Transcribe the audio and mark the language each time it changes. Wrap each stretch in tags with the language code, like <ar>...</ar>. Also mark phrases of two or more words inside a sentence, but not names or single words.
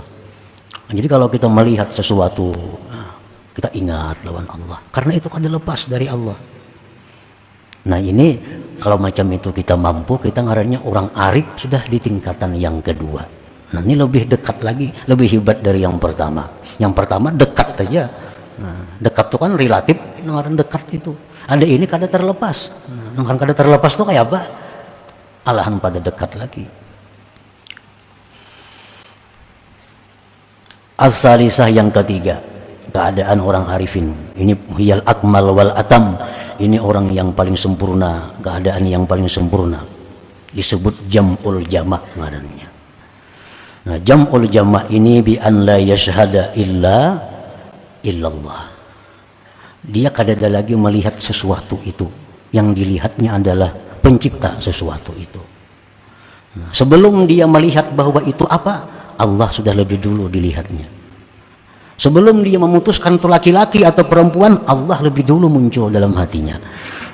<id>Nah, jadi kalau kita melihat sesuatu, kita ingat lawan Allah, karena itu kada lepas dari Allah. Nah, ini kalau macam itu kita mampu, kita ngarannya orang arif sudah di tingkatan yang kedua. Nah, ini lebih dekat lagi, lebih hebat dari yang pertama. Yang pertama dekat saja. Nah, dekat itu kan relatif, ngaran dekat itu.</id> <bjn>Ada ini kada terlepas. Nah, ngaran kada terlepas itu kayak apa? Alahan pada dekat lagi.</bjn> <id>As-salisah, yang ketiga, keadaan orang arifin. Ini</id> <ar>هي الأكمل والأتم.</ar> <id>Ini orang yang paling sempurna, keadaan yang paling sempurna. Disebut</id> <ar>جمع الجمع'</ar> <id>ngarannya.</id> <ar>Nah, جمع الجمع' ini بأن لا يشهد إلا الله.</ar> <id>Dia kada ada lagi melihat sesuatu itu. Yang dilihatnya adalah pencipta sesuatu itu. Nah, sebelum dia melihat bahwa itu apa, Allah sudah lebih dulu dilihatnya. Sebelum dia memutuskan itu laki-laki atau perempuan, Allah lebih dulu muncul dalam hatinya.</id>